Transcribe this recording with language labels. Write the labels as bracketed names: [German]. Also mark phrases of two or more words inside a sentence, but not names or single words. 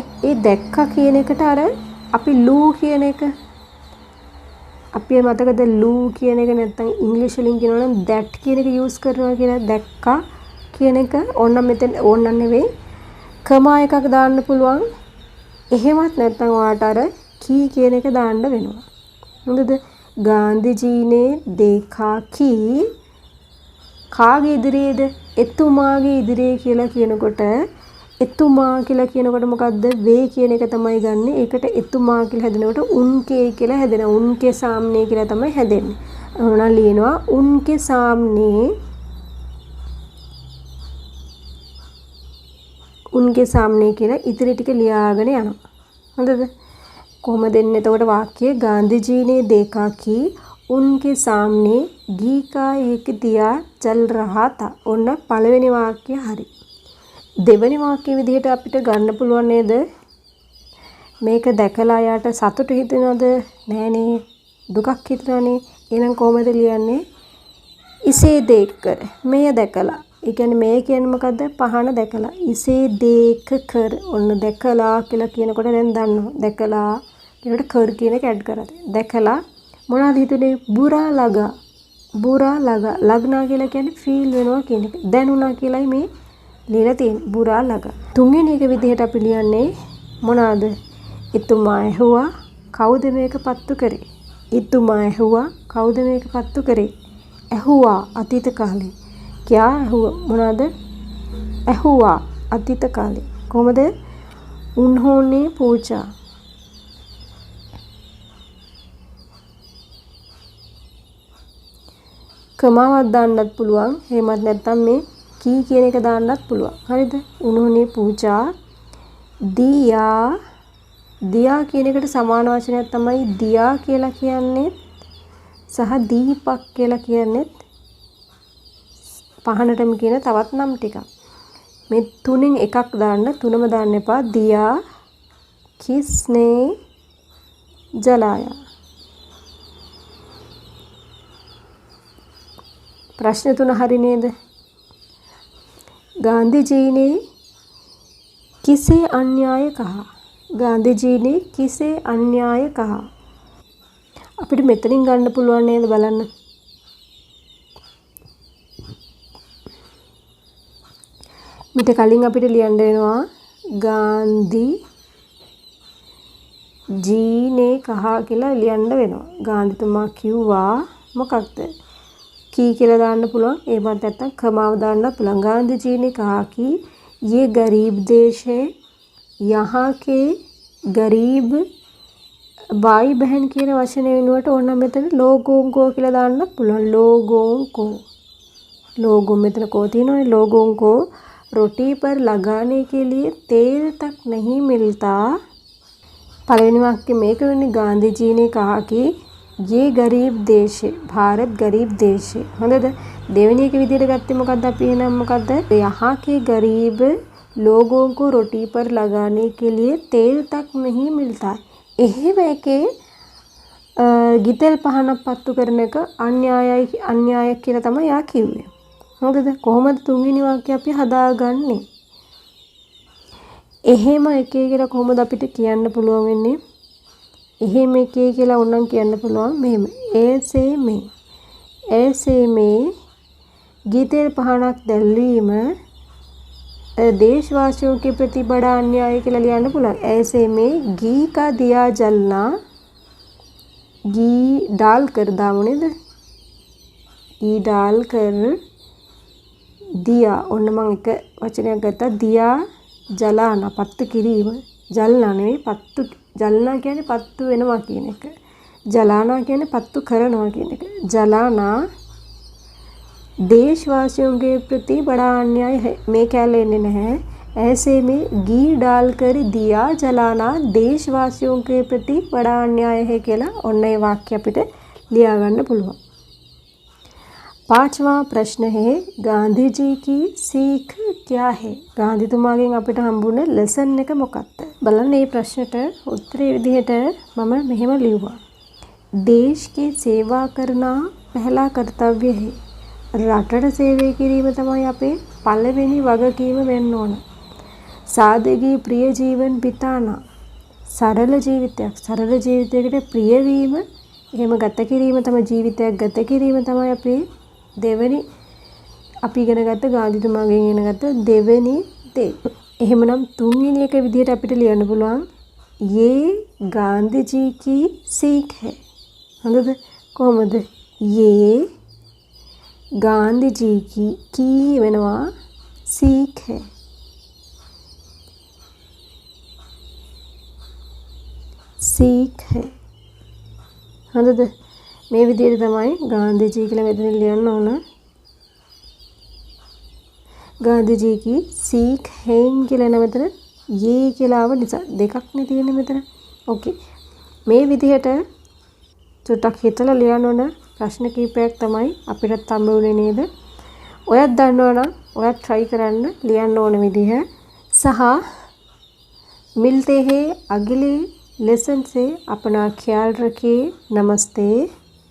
[Sinhala] ඒ දැක්කා කියන එකට අර අපි ලූ කියන එක අපි මතකද ලූ කියන එක නැත්නම් ඉංග්‍රීසි වලින් කියනවා නම් that කියන එක යූස් කරනවා කියලා. දැක්කා කියන එක ඕන්න මෙතන ඕන්න නෙවෙයි. කමා එකක් දාන්න පුළුවන්. එහෙමත් නැත්නම් ඔයාට අර කී කියන එක දාන්න වෙනවා. [Hindi] හොඳද? ගාන්ධිජී ने देखा कि [Sinhala] කාගේ ඉදිරියේද? එතුමාගේ ඉදිරියේ කියලා කියනකොට එතුමා කියලා කියනකොට මොකද්ද? වේ කියන එක තමයි ගන්නෙ. ඒකට එතුමා කියලා හැදෙනකොට උන්කේ කියලා හැදෙනවා. [Hindi] उनके सामने [Sinhala] කියලා තමයි හැදෙන්නේ. ඕන ලියනවා [Hindi] उनके सामने उनके सामने [Sinhala] කියලා ඉතිරි ටික ලියාගෙන යනවා. හොඳද? කොහොමද එන්නේ එතකොට වාක්‍යය? [Hindi] गांधी ने देखा कि उनके सामने घी का एक दिया जल रहा था. [Sinhala] ඔන්න පළවෙනි වාක්‍යය හරි. දෙවෙනි වාක්‍ය විදිහට අපිට ගන්න පුළුවන් නේද? මේක දැකලා යාට සතුට හිතෙනවද? නෑනේ. දුකක් හිතනවනේ. එහෙනම් කොහොමද ලියන්නේ? [Hindi] इसे देखकर. [Sinhala] මෙය දැකලා. ඒ කියන්නේ මේ කියන්නේ මොකද්ද? පහන දැකලා. [Hindi] इसे देखकर. [Sinhala] ඔන්න දැකලා කියලා කියනකොට දැන් දන්නවා. දැකලා කියනකොට කර කියන එක ඇඩ් කරලා. දැකලා මොනවද හිතුනේ? [Hindi] बुरा लगा. बुरा लगा. [Sinhala] ලග්නා කියලා කියන්නේ ෆීල් වෙනවා කියන එක. දැනුණා කියලායි මේ ලියලා තියෙන්නේ. [Hindi] बुरा लगा. [Sinhala] තුන්වෙනි එක විදිහට අපි ලියන්නේ මොනවාද? ඉතුමා ඇහුවා. කවුද මේක පත්තු කරේ? ඉතුමා ඇහුවා. කවුද මේක පත්තු කරේ? ඇහුවා අතීත කාලේ. [Hindi] क्या हुआ? [Sinhala] මොනවාද? ඇහුවා අතීත කාලේ. කොහමද? [Hindi] उन्होंने पूछा. [Sinhala] කමාවක් දාන්නත් පුළුවන්. එහෙමත් නැත්නම් මේ කී කියන එක දාන්නත් පුළුවන්. හරිද? [Hindi] उन्होंने पूछा. दिया. [Sinhala] दिया කියන එකට සමාන වචනයක් තමයි दिया කියලා කියන්නේ සහ දීපක් කියලා කියන්නේ පහනටම කියන තවත් නම් ටිකක්. මේ තුනෙන් එකක් දාන්න, තුනම දාන්න එපා. [Hindi] दिया किसने जलाया. [Sinhala] प्रश्न තුන हरी නේද? [Hindi] गांधी जी ने किसे अन्याय कहा? गांधी जी ने किसे अन्याय कहा? [Sinhala] අපිට මෙතනින් ගන්න පුළුවන් නේද බලන්න. මිට කලින් අපිට ලියන්න වෙනවා [Hindi] गांधी जी ने कहा [Sinhala] කියලා ලියන්න වෙනවා. ගාන්ධිතුමා කිව්වා මොකක්ද? की කියලා දාන්න පුළුවන්. ඒ මත නැත්තම් කමාව දාන්න පුළුවන්. [Hindi] गांधी जी ने कहा कि ये गरीब देश है, यहाँ के गरीब भाई बहन [Sinhala] කියන වචනේ වෙනුවට ඕන මෙතන [Hindi] लोगों को [Sinhala] කියලා දාන්න පුළුවන්. [Hindi] लोगों को लोगों මෙතන को තියෙනවනේ. लोगों को रोटी पर लगाने के लिए तेल तक नहीं मिलता. पहले वाक्य में कहने गांधी जी ने कहा कि ये गरीब देश है, भारत गरीब देश है. [Sinhala] හොඳද? දෙවෙනි එක විදිහට ගත්තේ මොකද්ද අපි එහෙනම් මොකද්ද? [Hindi] यहाँ के गरीब लोगों को रोटी पर लगाने के लिए तेल तक नहीं मिलता. [Sinhala] එහෙම එකේ ගිතෙල් පහනක් පත්තු කරන එක අන්‍යායයි කියලා තමයි යා කිව්වේ. හොඳද? කොහොමද තුන්වෙනි වාක්‍යය අපි හදාගන්නේ? එහෙම එකේ කියලා කොහොමද අපිට කියන්න පුළුවන් වෙන්නේ? එහෙම එකේ කියලා ඕනනම් කියන්න පුළුවන් මෙහෙම. [Hindi] ऐसे में गीतेल पहाड़क दलवीम देशवासियों के प्रति बड़ा अन्याय [Sinhala] කියලා ලියන්න පුළුවන්. [Hindi] ऐसे में घी का दिया जलना, घी डालकर [Sinhala] දාමු නේද? [Hindi] घी डालकर दिया [Sinhala] ඔන්න මම එක වචනයක් ගත්තා. [Hindi] दिया जलाना [Sinhala] පත්තු කිරීම. ජල්නා නෙවෙයි පත්තු. ජල්නා කියන්නේ පත්තු වෙනවා කියන එක. जलाना කියන්නේ पत्तु करना කියන එක. [Hindi] जलाना देशवासियों के प्रति बड़ा अन्याय है. मैं क्या लेने नहीं. ऐसे में घी डालकर दिया जलाना देशवासियों के प्रति बड़ा अन्याय है [Sinhala] කියලා ඔන්න ඒ වාක්‍ය අපිට ලියා ගන්න පුළුවන්. [Hindi] पांचवा प्रश्न है गांधी जी की सीख क्या है. [Sinhala] गांधीතුමාගෙන් අපිට හම්බුනේ ලෙසන් එක මොකක්ද? බලන්න මේ ප්‍රශ්නට උත්තරේ විදිහට මම මෙහෙම ලියුවා. [Hindi] देश की सेवा करना पहला कर्तव्य है. [Sinhala] රටට සේවය කිරීම තමයි අපේ පළවෙනි වගකීම වෙන්න ඕන. [Hindi] सादगी प्रिय जीवन बिताना. [Sinhala] सरल ජීවිතයකට ප්‍රිය වීම එහෙම ගත කිරීම තමයි ජීවිතයක් ගත කිරීම තමයි අපේ දෙවෙනි අපි ඉගෙන ගත්ත ගාන්ධිතුමාගෙන් ඉගෙන ගත්ත දෙවෙනි දේ. එහෙමනම් තුන්වෙනි එක විදිහට අපිට ලියන්න පුළුවන් [Hindi] ये गांधी जी की सीख है. [Sinhala] හොඳද? කොහොමද? [Hindi] ये गांधी जी की වෙනවා सीख है. सीख है. [Sinhala] හොඳද? මේ විදිහට තමයි गांधी जी කියලා මෙතන ලියන්න ඕන. [Hindi] गांधी जी की सीख है [Sinhala] කියලා මෙතන ये කියලා ආව නිසා දෙකක් නේ තියෙන්නේ මෙතන. ඕකේ. මේ විදිහට චුට්ටක් හිතලා ලියන්න ඕන ප්‍රශ්න කීපයක් තමයි අපිට හම්බ වෙන්නේ නේද? ඔයත් දන්නවනම් ඔයත් try කරන්න ලියන්න ඕන විදිහ. [Hindi] සහ मिलते हैं अगले लेसन से. अपना ख्याल रखिए. नमस्ते.